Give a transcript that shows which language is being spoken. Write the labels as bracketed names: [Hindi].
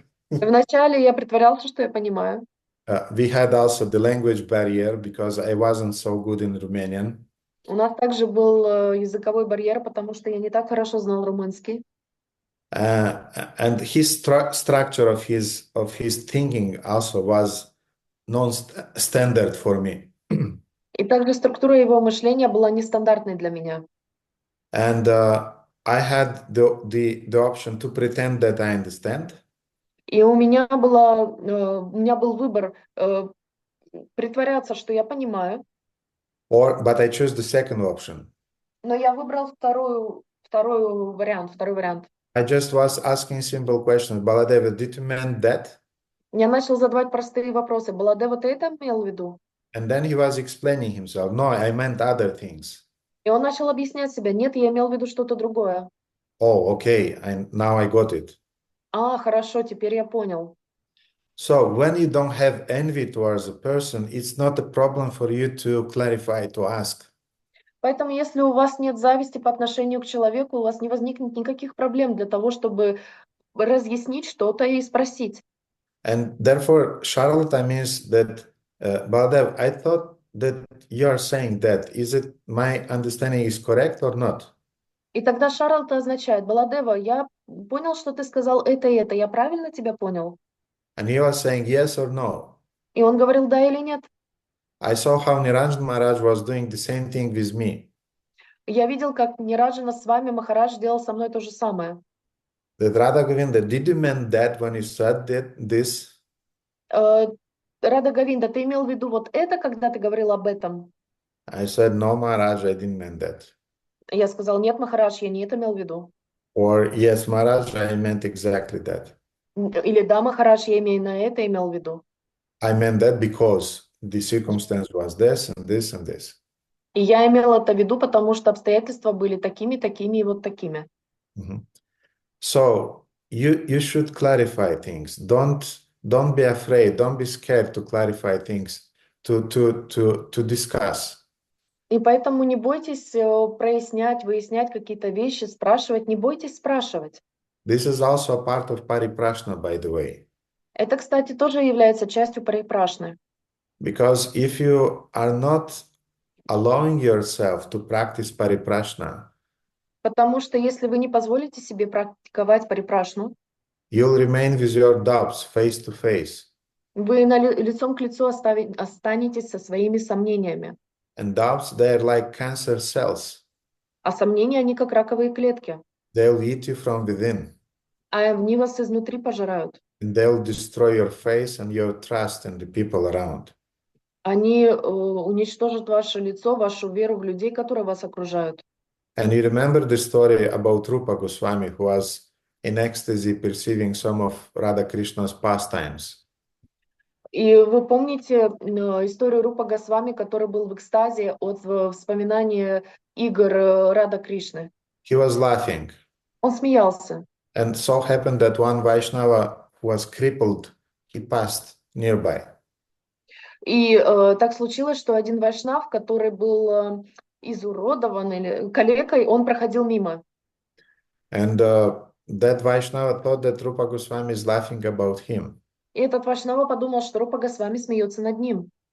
[Russian] Вначале я притворялся, что я понимаю. [English] We had also the language barrier because I wasn't so good in Romanian. [Russian] У нас также был языковой барьер, потому что я не так хорошо знал румынский. [English] And his structure of his thinking also was non-standard for me. [Russian] И также структура его мышления была нестандартной для меня. [English] And I had the option to pretend that I understand. [Russian] И у меня был выбор притворяться, что я понимаю. [English] But I chose the second option. [Russian] Но я выбрал второй вариант. [English] I just was asking simple questions. Baladeva, did you mean that? [Russian] Я начал задавать простые вопросы. Баладева, ты это имел в виду? [English] And then he was explaining himself. No, I meant other things. [Russian] И он начал объяснять себя. Нет, я имел в виду что-то другое. [English] Oh, okay. Now I got it. [Russian] Хорошо, теперь я понял. [English] So when you don't have envy towards a person, it's not a problem for you to clarify, to ask. [Russian] Поэтому, если у вас нет зависти по отношению к человеку, у вас не возникнет никаких проблем для того, чтобы разъяснить что-то и спросить. [English] And therefore, Charlotte means that, Baladev, I thought that you are saying that. Is it my understanding is correct or not? [Russian] И тогда Шарлотта означает, Баладева, я понял, что ты сказал это и это. Я правильно тебя понял? [English] And he was saying yes or no. [Russian] И он говорил да или нет. [English] I saw how Niranjan Maharaj was doing the same thing with me. [Russian] Я видел, как Нираджана с вами Махарадж делал со мной то же самое. [English] That Radha Govinda, did you mean that when you said this? [Russian] Рада Говинда, ты имел в виду вот это, когда ты говорил об этом? [English] I said, no, Maharaj, I didn't mean that. [Russian] Я сказал, нет, Махарадж, я не это имел в виду. [English] Or, yes, Maharaj, I meant exactly that. [Russian] Или да, Махарадж, я именно это имел в виду. [English] I meant that because the circumstance was this and this and this. [Russian] И я имел это в виду, потому что обстоятельства были такими, такими и вот такими. [English] So you should clarify things. Don't be afraid. Don't be scared to clarify things. To discuss. [Russian] И поэтому не бойтесь прояснять, выяснять какие-то вещи, спрашивать. Не бойтесь спрашивать. [English] This is also a part of Pariprashna, by the way. [Russian] Это, кстати, тоже является частью парипрашны. [English] Because if you are not allowing yourself to practice Pariprashna, [Russian] потому что если вы не позволите себе практиковать парипрашну, [English] you'll remain with your doubts face to face. [Russian] Вы лицом к лицу останетесь со своими сомнениями. [English] And doubts, they're like cancer cells. [Russian] А сомнения, они как раковые клетки. [English] They'll eat you from within. [Russian] А они вас изнутри пожирают. [English] And they'll destroy your faith and your trust in the people around. [Russian] Они уничтожат ваше лицо, вашу веру в людей, которые вас окружают. [English] And you remember the story about Rupa Goswami, who was in ecstasy perceiving some of Radha Krishna's pastimes. [Russian] И вы помните историю Рупа Госвами, который был в экстазе от вспоминания игр Рада Кришны? [English] He was laughing. [Russian] Он смеялся. [English] And so happened that one Vaishnava who was crippled, he passed nearby. [Russian] И так случилось, что один вайшнав, который был изуродован или калекой, он проходил мимо. [English] And that Vaishnava thought that Rupa Goswami is laughing about him. [Russian] И этот вайшнава подумал, что Рупа Госвами смеется над ним.